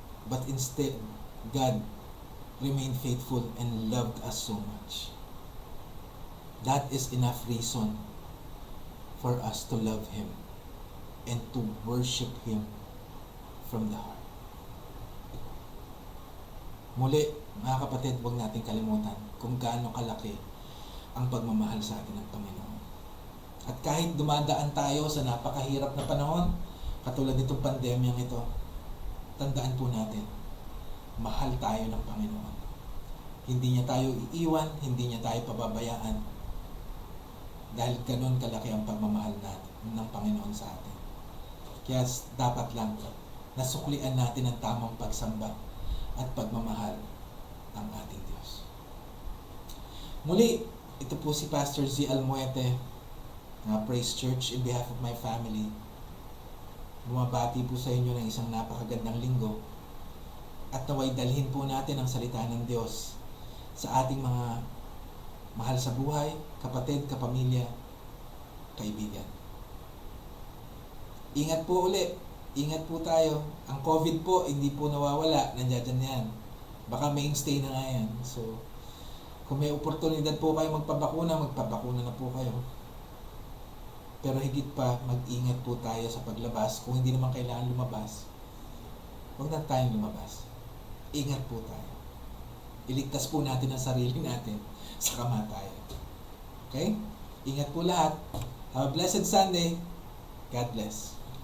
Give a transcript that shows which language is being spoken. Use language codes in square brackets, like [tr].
[en] But instead, God remained faithful and loved us so much. That is enough reason for us to love Him and to worship Him from the heart. [tl] Muli, mga kapatid, huwag natin kalimutan kung gaano kalaki ang pagmamahal sa atin ng Panginoon. At kahit dumadaan tayo sa napakahirap na panahon, katulad nitong pandemyang ito, tandaan po natin, mahal tayo ng Panginoon. Hindi niya tayo iiwan, hindi niya tayo pababayaan. Dahil ganun kalaki ang pagmamahal natin ng Panginoon sa atin. Kaya dapat lang nasuklian natin ang tamang pagsamba at pagmamahal ng ating Diyos. Muli, ito po si Pastor Z. [en] Almuete ng Praise Church in behalf of my family. [tl] Bumabati po sa inyo ng isang napakagandang linggo at naway dalhin po natin ang salita ng Diyos sa ating mga mahal sa buhay, kapatid, kapamilya, kaibigan. Ingat po ulit. Ingat po tayo. Ang COVID po, hindi po nawawala. Nandiyan yan. Baka mainstay na nga yan. So, kung may oportunidad po kayo magpabakuna na po kayo. Pero higit pa, mag-ingat po tayo sa paglabas. Kung hindi naman kailangan lumabas, huwag na tayong lumabas. Ingat po tayo. Iligtas po natin ang sarili natin sa kamatayan. [en] Okay? [tl] Ingat po lahat. [en] Have a blessed Sunday. God bless.